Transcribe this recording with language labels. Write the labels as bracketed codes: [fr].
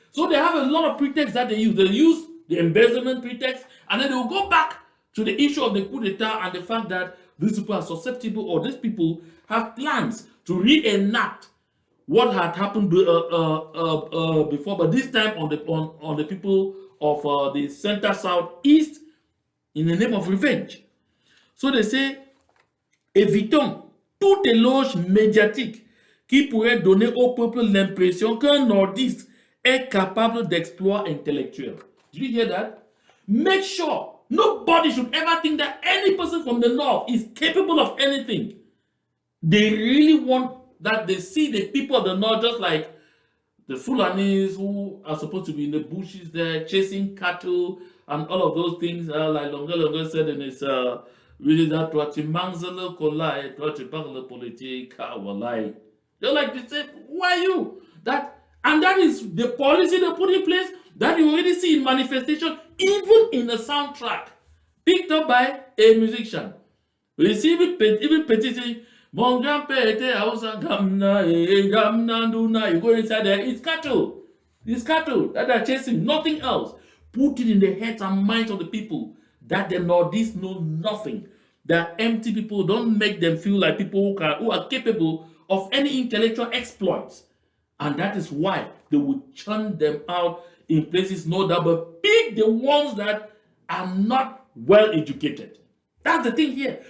[en] So they have a lot of pretexts that they use. They use the embezzlement pretext, and then they will go back to the issue of the coup d'etat and the fact that these people are susceptible, or these people have plans to reenact what had happened before, but this time on the people of the center southeast in the name of revenge. So they say, [fr] évitons tout éloge médiatique qui pourrait donner au peuple l'impression qu'un nordiste est capable d'exploits intellectuels. [en] Did you hear that? Make sure nobody should ever think that any person from the north is capable of anything. They really want that they see the people of the north just like the Fulanis who are supposed to be in the bushes there chasing cattle and all of those things, like Longa said in his really that what you manzele kolai, what you parle politique, walai. They're like, they say, who are you? That, and that is the policy they put in place that you already see in manifestation, even in a soundtrack picked up by a musician. We see even petition. [fr] Mon grand-père était à Gamna, Gamna, Duna. [en] You go inside there, it's cattle. It's cattle that are chasing, nothing else. Put it in the heads and minds of the people that the Northeast know nothing. They're empty people. Don't make them feel like people who are capable of any intellectual exploits. And that is why they would churn them out in places no doubt, but pick the ones that are not well educated. That's the thing here.